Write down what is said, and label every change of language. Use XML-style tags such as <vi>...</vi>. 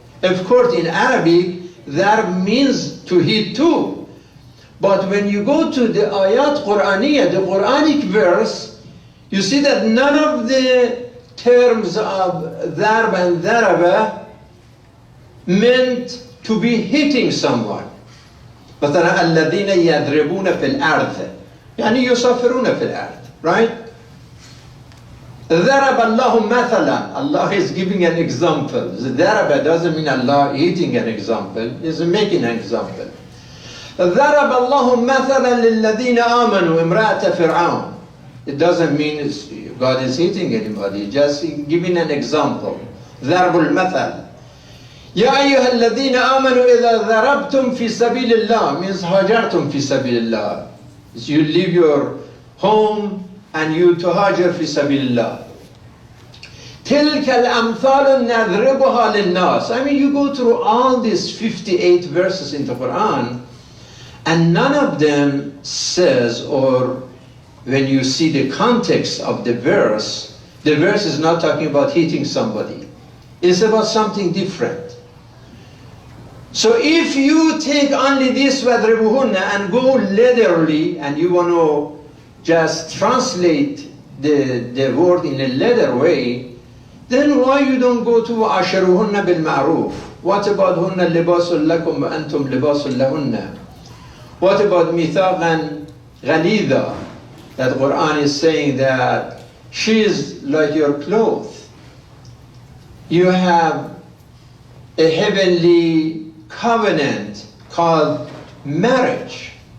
<en>Of course, in Arabic, dharb means to hit too. But when you go to the ayat Qur'aniyah, the Quranic verse, you see that none of the terms of darb and daraba meant to be hitting someone.</en> <ar>مثلا الذين يضربون في الأرض يعني يسافرون في الأرض,</ar> <en>right?</en> <ar>ضرب الله مثلا,</ar> <en>Allah is giving an example. ضرب doesn't mean Allah hitting an example, He's making an example.</en> <ar>ضرب الله مثلا للذين آمنوا امرأة فرعون.</ar> <en>It doesn't mean God is hitting anybody, just giving an example.</en> <ar>ضرب المثل. يا أيها الذين آمنوا إذا ضربتم في سبيل الله</ar> <en>means</en> <ar>هاجرتم في سبيل الله.</ar> <en>You leave your home and you</en> <ar>تهاجر في سبيل الله. تلك الأمثال نضربها للناس.</ar> <en>I mean, you go through all these 58 verses in the Quran, and none of them says, or when you see the context of the verse is not talking about hitting somebody. It's about something different. So if you take only this وَضْرِبُهُنَّ and go literally, and you want to just translate the word in a literal way, then why you don't go to</en> <ar>عَشَرُهُنَّ بِالْمَعْرُوفِ?</ar> <en>What about</en> <ar>هُنَّ لِبَاسٌ لَكُمْ وَأَنْتُمْ لِبَاسٌ لَهُنَّ?</ar> <en>What about</en> <ar>مِثَاقًا غَلِيظًا?</ar> <en>That Quran is saying that she is like your clothes. You have a heavenly covenant called marriage.</en>